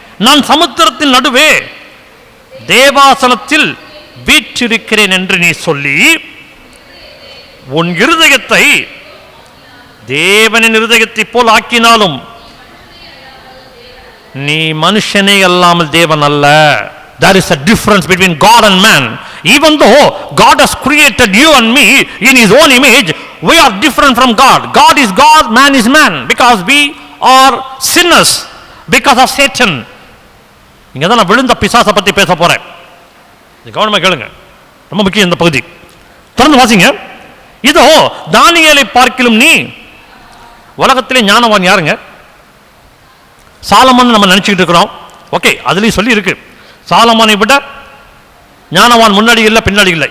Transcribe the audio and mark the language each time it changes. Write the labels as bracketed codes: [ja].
[ta] நான் சமுத்திரத்தின் நடுவே தேவாசனத்தில் வீற்றிருக்கிறேன் என்று நீ சொல்லி உன் இருதயத்தை தேவனின் இருதயத்தை போல் ஆக்கினாலும் நீ மனுஷனே அல்லாமல் தேவன் அல்ல. [en] There is a difference between God and man. Even though God has created you and me in His own image, we are different from God. God is God, man is man, because we are sinners because of Satan. [ta] இங்க தான் நான் விழுந்த பிசாசை பத்தி பேச போறேன். கவனமா கேளுங்க, ரொம்ப முக்கியம் இந்த பகுதி. தொடர்ந்து வாசிங்க. இதோ தானியேலை பார்க்கிலும் நீ. உலகத்திலே ஞானவான் யாருங்க? சாலமன் நம்ம நினைச்சுக்கிட்டு இருக்கிறோம். ஓகே, அதுலயும் சொல்லி இருக்கு, சாலமனை விட ஞானவான் முன்னாடி இல்ல பின்னாடி இல்ல.